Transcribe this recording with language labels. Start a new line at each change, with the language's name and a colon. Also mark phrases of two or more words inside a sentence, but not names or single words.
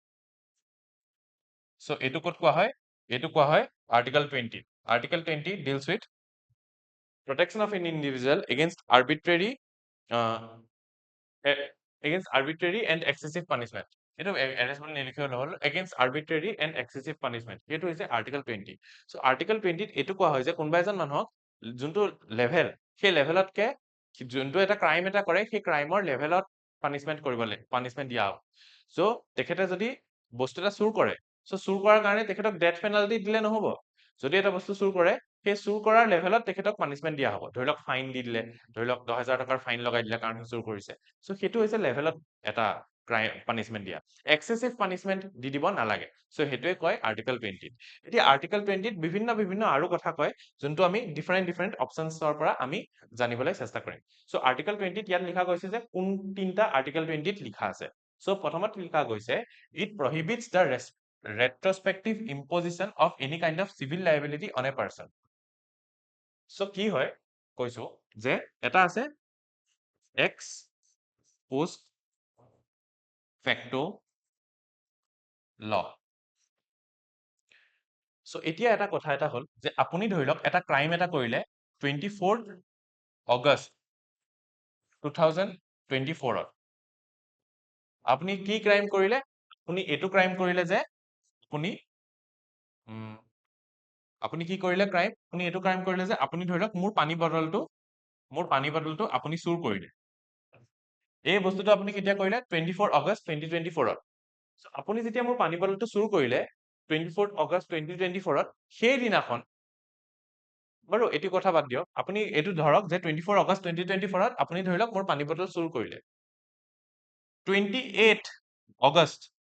English: so
Assamese: এইটো ক'ত কোৱা হয়
English: article 20 article 20 deals with protection of an individual against arbitrary and excessive punishment
Assamese: এইটো arrest বুলি নিলিখে হ'ল
English: against arbitrary and excessive punishment
Assamese: এইটো হৈছে article 20 so article 20 ত এইটো কোৱা হয় যে কোনোবা এজন মানুহক যোনটো level সেই লেভেলত কে যোনটো এটা ক্রাইম এটা কৰে সেই ক্রাইমৰ লেভেলত পানিশমেন্ট দিয়া হ'ব সো তেখেতে যদি বস্তু এটা চুৰ কৰে সো চুৰ কৰাৰ কাৰণে তেখেতক
English: death penalty
Assamese: দিলে নহব যদি এটা বস্তু চুৰ কৰে সেই চুৰ কৰাৰ লেভেলত তেখেতক পানিশমেন্ট দিয়া হ'ব ধৰি লওক ফাইন দি দিলে ধৰি লওক 10,000 টকাৰ ফাইন লগাই দিলে কাৰণ চুৰ কৰিছে সো সেইটো হৈছে লেভেলত এটা
English: crime punishment
Assamese: দিয়া
English: excessive punishment
Assamese: দি দিব নালাগে সো হেতুৱে কয় আৰ্টিকল 20 এতিয়া আৰ্টিকল 20 ত বিভিন্ন আৰু কথা কয় যোনটো আমি ডিফাৰেন্ট অপশনছৰ পৰা আমি জানিবলৈ চেষ্টা কৰিম সো আৰ্টিকল 20 ত ইয়াত লিখা গৈছে যে কোন তিনটা আৰ্টিকল 20 ত লিখা আছে সো প্ৰথমত লিখা গৈছে ইট
English: prohibits the retrospective imposition of any kind of civil liability on a person
Assamese: সো কি হয় কৈছো যে এটা আছে
English: ex post facto law
Assamese: সো এতিয়া এটা কথা এটা হল যে আপুনি ধৰি লওক এটা ক্রাইম এটা কৰিলে 24 অগষ্ট 2024 আপুনি কি ক্ৰাইম কৰিলে আপুনি এইটো ক্ৰাইম কৰিলে যে আপুনি আপুনি কি কৰিলে ক্ৰাইম আপুনি এইটো ক্ৰাইম কৰিলে যে আপুনি ধৰি লওক মোৰ পানী বটলটো আপুনি চুৰ কৰিলে এই বস্তুটো আপুনি কেতিয়া কৰিলে 24 আগষ্ট 2024 আপুনি যেতিয়া মোৰ পানী বটলটো চুৰ কৰিলে 24 আগষ্ট 2024 সেই দিনাখন বাৰু এইটো কথা বাদ দিয়ক আপুনি এইটো ধৰক যে 24 আগষ্ট 2024 আপুনি ধৰি লওক মোৰ পানী বটল চুৰ কৰিলে 28 আগষ্ট